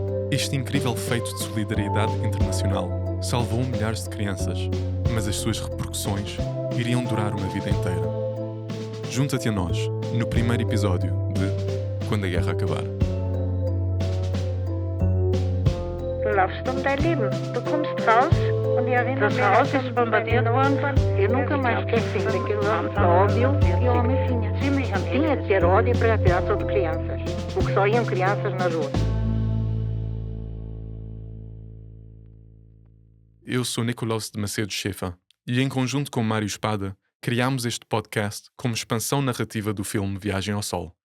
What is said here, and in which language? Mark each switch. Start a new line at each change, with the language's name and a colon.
Portuguese: Este incrível feito de solidariedade internacional salvou milhares de crianças, mas as suas repercussões iriam durar uma vida inteira. Junta-te a nós no primeiro episódio de Quando a Guerra Acabar.
German: Laufsturm dein Leben. Du kommst raus und ich erinnere mich, Das Haus ist bombardiert worden.
Portuguese: Eu nunca mais esqueci daquele ódio e o homem tinha. Tinha de ter ódio para atirar sobre crianças, porque só iam crianças na rua. Eu sou Nicolau de Macedo Schäfer e, em conjunto com Mário Espada, criámos este podcast como expansão narrativa do filme Viagem ao Sol.